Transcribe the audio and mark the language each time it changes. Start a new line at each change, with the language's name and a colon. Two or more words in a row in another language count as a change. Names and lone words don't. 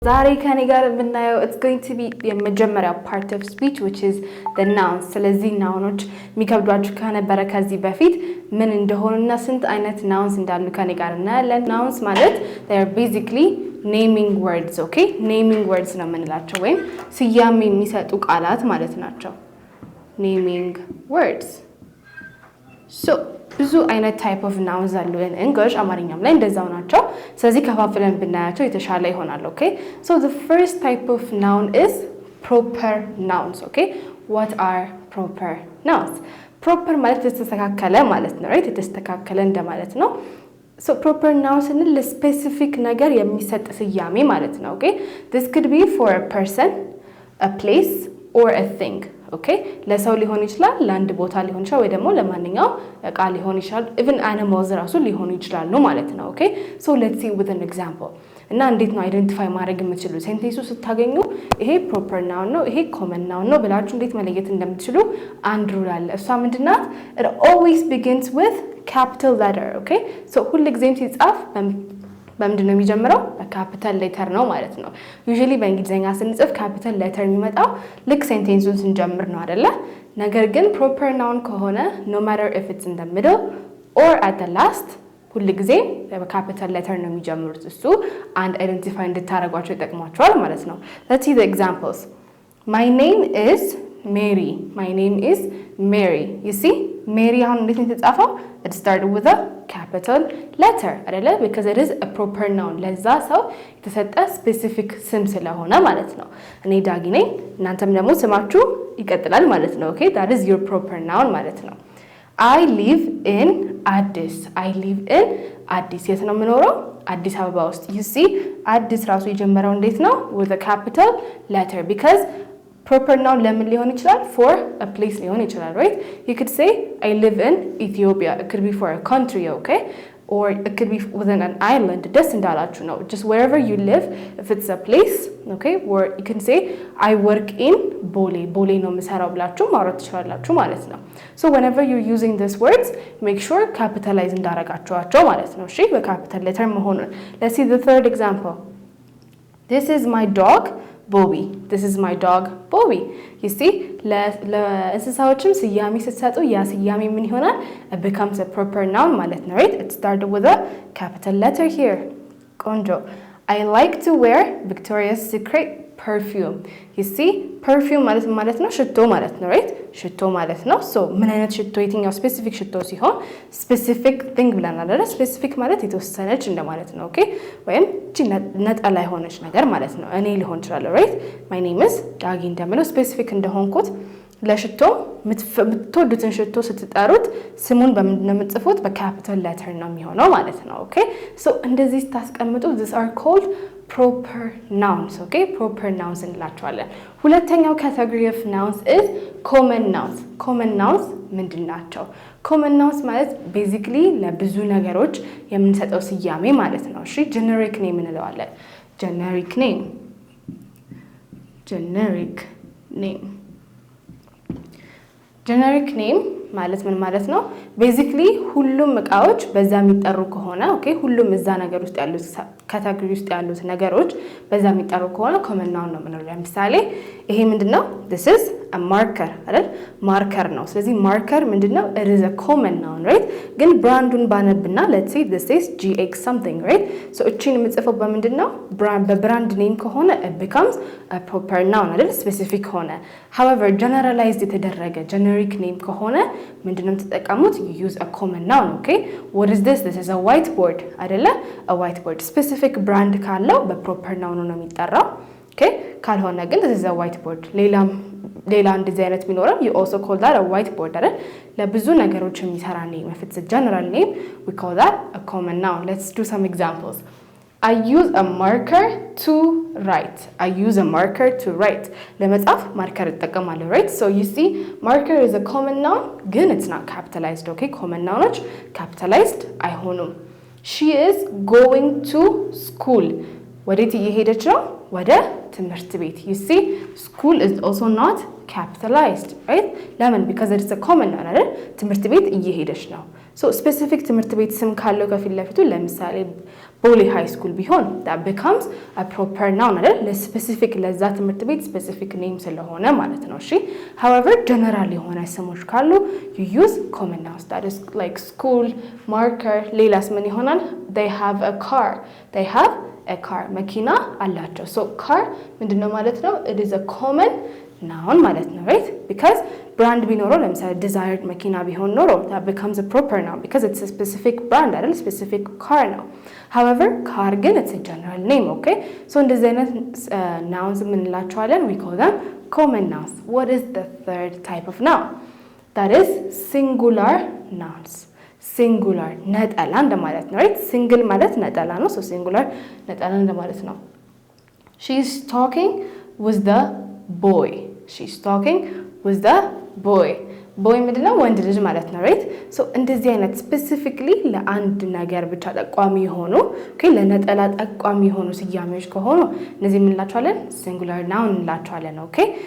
Amharic: ዛሬ ከኔ ጋር የምናየው
English: it's going to be
Amharic: የመጀመሪያው
English: part of speech which is the nouns
Amharic: ስለዚህ ናውኖች የሚከብዷችሁ ከነበረ ከዚህ በፊት ምን እንደሆነና ስንት አይነት nouns እንዳሉ ከኔ ጋር እናያለን። nouns ማለት
English: they are basically naming words, okay? naming words
Amharic: ነው የምንላቸው ወይም ስያሜ የሚሰጡ ቃላት ማለት ናቸው.
English: naming words. So
Amharic: ብዙ አይነት
English: type of nouns አሉ in English
Amharic: አማርኛም ላይ እንደዛው ናቸው ስለዚህ ከፋፍለን ብናያቸው የተሻለ ይሆናል
English: okay so the first type of noun is proper nouns okay what are proper nouns proper
Amharic: ማለት የተስተካከለ ማለት ነው
English: right
Amharic: የተስተካከለ እንደማለት ነው
English: so proper nouns
Amharic: ስንል ለስፔሲፊክ ነገር የሚሰጥ ስያሜ ማለት ነው
English: okay this could be for a person a place or a thing okay
Amharic: ለሰው ሊሆን ይችላል ለአንድ ቦታ ሊሆን ይችላል ወይ ደግሞ ለማንኛውም እቃ ሊሆን ይችላል
English: even animals
Amharic: ራሱ ሊሆኑ ይችላሉ ማለት ነው
English: okay so let's see with an example
Amharic: እና እንዴት ነው አይደንቲፋይ ማድረግ የምትችሉ ሴንቴንሱ ስታገኙ ይሄ
English: proper noun
Amharic: ነው ይሄ
English: common noun
Amharic: ነው ብላችሁ እንዴት መለየት እንደምትችሉ አንድ ሩል አለ እሷ ምንድናት
English: it always begins with capital letter okay so
Amharic: ሁልጊዜም ሲጻፍ በምንድን ነው የሚጀምረው በካፒታል ሌተር ነው ማለት ነው ዩዥዋሊ በእንግሊዘኛ ስንጽፍ
English: capital letter
Amharic: የሚመጣው ልክ ሴንቴንሱን ስንጀምር ነው አይደለ ነገር ግን
English: proper noun
Amharic: ከሆነ
English: no matter if it's in the middle or at the last
Amharic: ሁልጊዜ በካፒታል ሌተር ነው የሚጀምሩት እሱ
English: and identify
Amharic: እንድታረጓቸው ይጠቅማቸዋል
English: ማለት ነው let's see the examples my name is Mary my name is Mary you see Mary
Amharic: አሁን እንዴት ነው የተጻፈው
English: it started with a capital letter አይደለ because it is a proper noun
Amharic: ለዛ ሰው የተሰጠ specific ስም ስለሆነ ማለት ነው እኔ ዳጊ ነኝ እናንተም ደግሞ ስማችሁ ይቀጥላል ማለት ነው
English: okay that is your proper noun
Amharic: ማለት ነው
English: I live in Addis I live in Addis
Amharic: የት ነው የምኖረው አዲስ አበባ ውስጥ
English: you see
Amharic: አዲስ ራሱ የጀመረው እንዴት ነው
English: with a capital letter because proper noun
Amharic: ለምን ሊሆን ይችላል
English: for a place
Amharic: ሊሆን ይችላል
English: right you could say I live in Ethiopia it could be for a country okay or it could be within an island
Amharic: ደስ እንዳላችሁ ነው
English: just wherever you live if it's a place okay or you can say I work in
Amharic: ቦሌ ነው የምሰራው ብላችሁ ማውራት ትችላላችሁ ማለት ነው
English: so whenever you're using these words make sure capitalize
Amharic: እንዳረጋችኋቸው ማለት ነው እሺ በካፒታል ሌተር መሆኑን
English: let's see the third example this is my dog Bobby this is my dog Bobby you see
Amharic: ለእንስሳዎችም ስያሜ ስትሰጡ ያ ስያሜ ምን ይሆናል
English: it becomes a proper noun
Amharic: ማለት ነው
English: right it started with a capital letter here ቆንጆ I like to wear Victoria's Secret perfume you see perfume
Amharic: ማለት ነው ሽቶ ማለት ነው right ሽቶ ማለት ነው so ምን አይነት ሽቶ የትኛው specific ሽቶ ሲሆን
English: specific thing
Amharic: ብለናል አይደል specific ማለት የተወሰነች እንደማለት ነው okay ወይም እቺ ነጠላ የሆነች ነገር ማለት ነው እኔ ሊሆን ይችላል right
English: my name is
Amharic: ዳጊ እንደምለው specific እንደሆንኩት ለሽቶ የምትወዱትን ሽቶ ስትጠሩት ስሙን በምንድን ነው የምትጽፉት በካፒታል ሌተር ነው የሚሆነው ማለት ነው
English: okay so
Amharic: እንደዚህ ታስቀምጡ
English: these are called proper nouns okay proper nouns
Amharic: እንላቸዋለን ሁለተኛው
English: category of nouns is common nouns
Amharic: ምንድናቸው
English: common nouns
Amharic: ማለት basically ለብዙ ነገሮች የምንሰጠው ስያሜ ማለት ነው እሺ
English: generic name
Amharic: እንለዋለን
English: generic name
Amharic: ማለት ምን ማለት ነው basically ሁሉም እቃዎች በዛ የሚጠሩ ከሆነ okay ሁሉም እዛ ነገር ውስጥ ያሉት ካታጎሪ ውስጥ ያሉት ነገሮች በዛ የሚጠሩ ከሆነ
English: common noun
Amharic: ነው የምንለው ለምሳሌ ይሄ ምንድነው
English: this is a marker
Amharic: አይደል ማርከር ነው ስለዚህ ማርከር ምንድነው
English: it is a common noun right
Amharic: ግን ብራንዱን ባነብና
English: let's say this is GX something right so
Amharic: እቺን የምጽፈው በምንድነው በብራንድ ኔም ከሆነ
English: it becomes a proper noun አይደል specific ሆነ however generalized የተደረገ generic name ከሆነ
Amharic: ምንድነው ተጠቀሙት
English: you use a common noun okay what is this is a whiteboard አይደለ a whiteboard specific brand ካለው በproper noun
Amharic: ነው የሚጠራው
English: okay
Amharic: ካልሆነ ግን
English: this is a whiteboard
Amharic: ሌላ እንደዚህ አይነት ቢኖርም
English: you also call that a whiteboard አይደል
Amharic: ለብዙ ነገሮች የሚሰራ
English: name if it's a general name we call that a common noun let's do some examples I use a marker to write
Amharic: ለመጻፍ ማርከር እጠቀማለሁ
English: right so you see marker is a common noun ግን it's not capitalized okay common nouns capitalized አይሆኑም she is going to school
Amharic: ወዴት እየሄደች ነው ወደ ትምህርት ቤት
English: you see school is also not capitalized right
Amharic: ለምን
English: because it's a common noun
Amharic: አይደል ትምህርት ቤት እየሄደች ነው
English: so specific
Amharic: ትምህርት ቤት ስም ካለው ከፊት ለፊቱ ለምሳሌ ቦሌ ሃይ ስኩል ቢሆን
English: that becomes a proper noun
Amharic: አይደል ለስፔሲፊክ ለዛ ትምህርት ቤት
English: specific name
Amharic: ስለሆነ ማለት ነው። እሺ
English: however general
Amharic: የሆነ ስሞች ካሉ
English: you use common nouns that is like school, marker
Amharic: ሌላስ ምን ይሆናል
English: they have a car
Amharic: መኪና አላቸው
English: so car
Amharic: ምንድነው ማለት ነው
English: it is a common noun
Amharic: ማለት ነው
English: right because brand
Amharic: ቢኖረው ለምሳሌ
English: desired
Amharic: መኪና ቢሆን ኖሮ
English: that becomes a proper noun because it's a specific brand አይደል specific car ነው however car ግን it's a general name okay so
Amharic: እንደዚህ አይነት
English: nouns ምንላቸዋለን we call them common nouns. What is the third type of noun? That is singular nouns. Singular
Amharic: ነጠላ እንደማለት ነው
English: right single
Amharic: ማለት ነጠላ ነው
English: so singular
Amharic: ነጠላ እንደማለት ነው
English: she's talking with the boy boy
Amharic: ምንድነው ወንድ ልጅ ማለት ነው
English: right so
Amharic: እንደዚህ አይነት specifically ለአንድ ነገር ብቻ ጠቋሚ ሆኖ okay ለነጠላ ጠቋሚ ሆኖ ስያሜዎች ከሆኑ እነዚህ ምን እንላቸዋለን
English: singular noun
Amharic: እንላቸዋለን okay